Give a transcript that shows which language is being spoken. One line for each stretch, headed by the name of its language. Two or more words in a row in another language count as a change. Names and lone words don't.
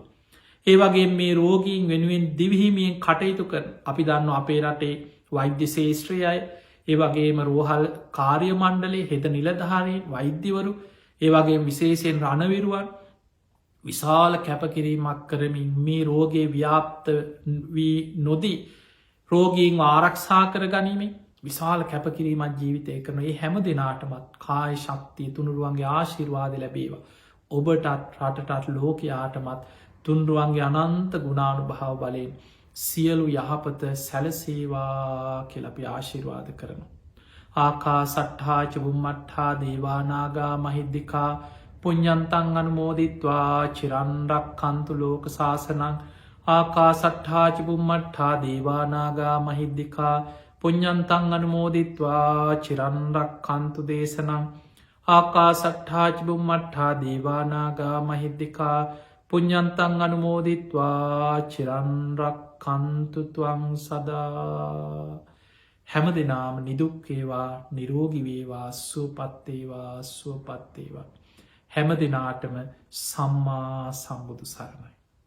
Sinhala: ඒ වගේ මේ රෝගීන් වෙනුවෙන් දිවිහිමියෙන් කටයුතු කර අපි දන්න අපේ රටේ වෛද්‍ය ශේෂත්‍රයයි ඒ වගේම රෝහල් කාර්ය මණ්ඩලේ හෙද නිලධාරී වෛද්‍යවරු ඒ වගේ විශේෂයෙන් රණවිරුවන් විශාල කැපකිරීමක් කරමින් මේ රෝගේ ව්‍යාප්ත වී නොදී රෝගීන් ආරක්ෂා කර ගනිමින් විශාල කැපකිරීමත් ජීවිතය කරන ඒ හැම දෙනාටමත් කාය ශක්තිය තුනුරුවන්ගේ ආශිර්වාද ලැබේවා. ඔබටත් රටටත් ලෝකයාටමත් තුන්රුවන්ගේ අනන්ත ගුණානු භාව බලයෙන් සියලු යහපත සැලසේවා කෙලපි ආශිර්වාද කරනු.
Pali: ආකා සට්හාච බුම්මට්හා දේවානාගා මහිද්දිකා පුඤ්ඥන්තන් අනුමෝදිත්වා චිරන්ඩක් කන්තු ලෝක ශාසනං ආකා සට්හාච බුම්මට්හා දේවානාගා මහිද්දිකා පුඤ්ඥන්තන් අනුමෝදිත්වා චිරන්ඩක් කන්තු දේශනං ආකා සට්හාච බුම්මට්හා දේවානාගා මහිද්දිකා පුඤ්ඥන්තන් අනුමෝදිත්වා චිරන්රක් කන්තුතුවං
Sinhala: සදා හැම දෙනාම නිදුක්කේවා නිරෝගිවේවා සුවපත්තේවා සුවපත්තේවා හැම දෙනාටම සම්මා සම්බුදු සරණයි.